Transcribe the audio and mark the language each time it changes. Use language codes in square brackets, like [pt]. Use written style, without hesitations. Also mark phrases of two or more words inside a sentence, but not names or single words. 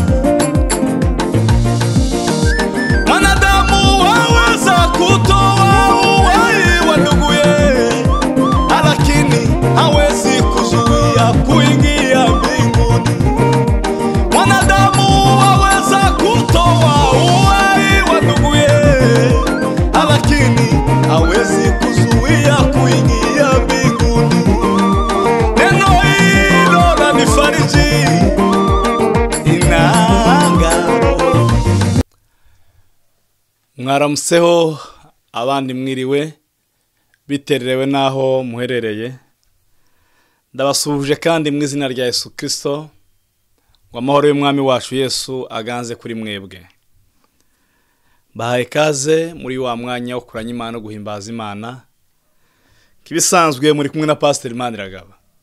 [sw] Mwanadamu waweza kutoa uhai wa nduguye, lakini hawezi kuzuia kuingia mbinguni. Mwanadamu waweza kutoa uhai wa nduguye, lakini hawezi kuzuia kuingia mbinguni. Neno hilo lanifariji [rw] mwaramuseho abandi mwiriwe bitererewe naho muherereye ndabasuhuje kandi mu izina rya Yesu Kristo ngo amahoro y'umwami wacu Yesu aganze kuri mwebwe bahaye kaze muri wa mwanya wo kuranya Imana no guhimbaza Imana kibisanzwe muri kumwe na Pastor Maniragaba.